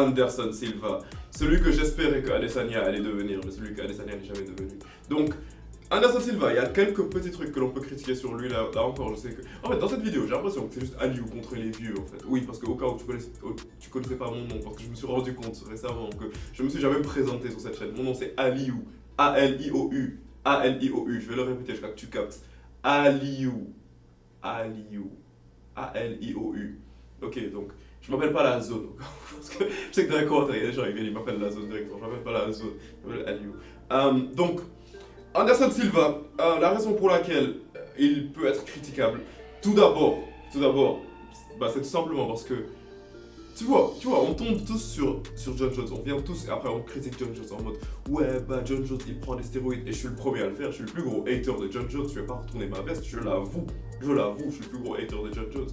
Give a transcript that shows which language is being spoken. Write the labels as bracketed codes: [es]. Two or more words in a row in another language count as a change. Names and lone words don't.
[fr] Celui que j'espérais que Adesanya allait devenir, mais celui qu'Adesanya n'est jamais devenu. Donc, Anderson Silva, il y a quelques petits trucs que l'on peut critiquer sur lui là encore. Je sais que. En fait, dans cette vidéo, j'ai l'impression que c'est juste Aliou contre les vieux en fait. Oui, parce qu'au cas où tu connaissais pas mon nom, parce que je me suis rendu compte récemment que je me suis jamais présenté sur cette chaîne. Mon nom c'est Aliou. A-L-I-O-U. A-L-I-O-U. Je vais le répéter jusqu'à que tu captes. Aliou. Aliou. A-L-I-O-U. Ok, donc je m'appelle pas la zone. Parce que je sais que dans les commentaires, il y a des gens qui m'appellent la zone directement. Je m'appelle pas la zone. Je m'appelle Aliou. Donc. Anderson Silva, la raison pour laquelle il peut être critiquable, tout d'abord, bah, c'est tout simplement parce que, tu vois, on tombe tous sur John Jones, on vient tous et après on critique John Jones en mode ouais, bah John Jones il prend des stéroïdes et je suis le premier à le faire, je suis le plus gros hater de John Jones, je vais pas retourner ma veste, je l'avoue, je suis le plus gros hater de John Jones.